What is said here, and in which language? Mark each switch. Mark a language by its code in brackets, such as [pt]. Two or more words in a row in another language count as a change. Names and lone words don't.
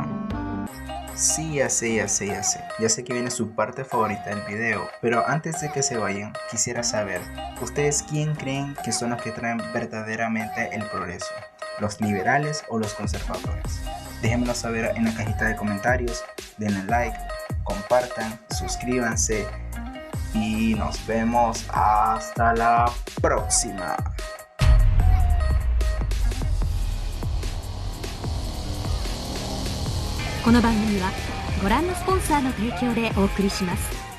[es] Sí, ya sé que viene su parte favorita del video, pero antes de que se vayan, quisiera saber, ¿ustedes quién creen que son los que traen verdaderamente el progreso? ¿Los liberales o los conservadores? Déjenmelo saber en la cajita de comentarios, denle like, compartan, suscríbanse y nos vemos hasta la próxima. [ja] この番組はご覧のスポンサーの提供でお送りします。